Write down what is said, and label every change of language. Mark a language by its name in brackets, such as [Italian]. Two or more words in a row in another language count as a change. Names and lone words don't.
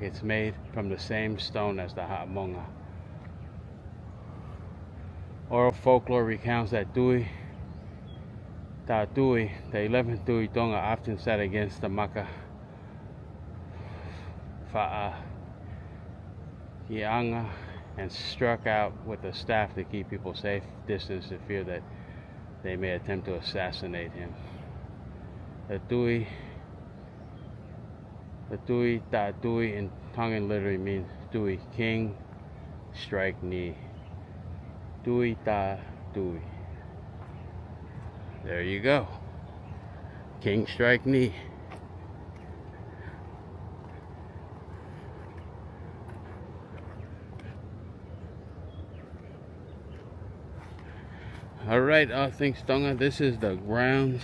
[English] It's made from the same stone as the ha'amonga. Oral folklore recounts that Tui, the 11th Tui Tonga, often sat against the Maka Fa'aianga and struck out with a staff to keep people safe distance to fear that they may attempt to assassinate him. The Tui in Tongan literally means Tui, king, strike knee. [Tongan] Tui ta Tui. [English] There you go. King strike knee. Alright, all things Tonga, this is the grounds.